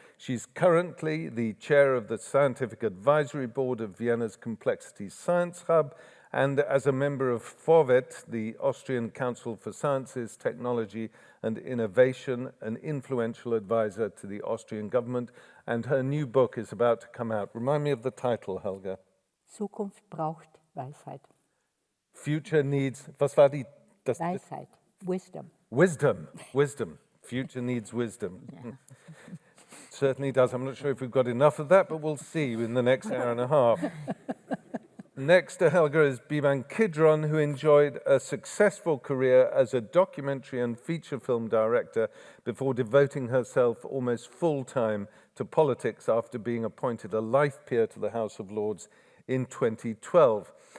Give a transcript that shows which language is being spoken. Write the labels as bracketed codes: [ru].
[en] She's currently the chair of the Scientific Advisory Board of Vienna's Complexity Science Hub, and as a member of FORWET, the Austrian Council for Sciences, Technology and Innovation, an influential advisor to the Austrian government, and her new book is about to come out. Remind me of the title, Helga. [de] Zukunft braucht Weisheit. [en] Future needs, [de] was war die? [en] Weisheit, wisdom. Wisdom. Future needs wisdom. Yeah. Certainly does. I'm not sure if we've got enough of that, but we'll see in the next hour and a half. Next to Helga is Biban Kidron, who enjoyed a successful career as a documentary and feature film director before devoting herself almost full-time to politics after being appointed a life peer to the House of Lords in 2012.